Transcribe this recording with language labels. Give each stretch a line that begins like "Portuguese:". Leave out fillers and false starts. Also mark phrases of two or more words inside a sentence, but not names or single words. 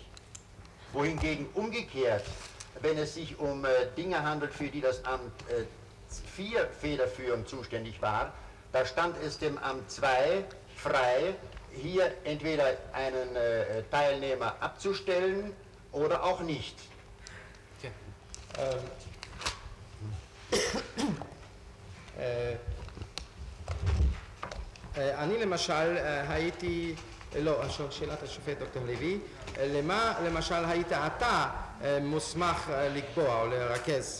German: Wohingegen umgekehrt, wenn es sich um Dinge handelt, für die das Amt 4 federführend zuständig war, da stand es dem Amt 2 frei, hier entweder einen Teilnehmer abzustellen oder auch nicht.
Hebrew: אני למשל הייתי, לא, שאלת השופט דוקטור לוי, למה למשל היית אתה מוסמך לקבוע או לרכז?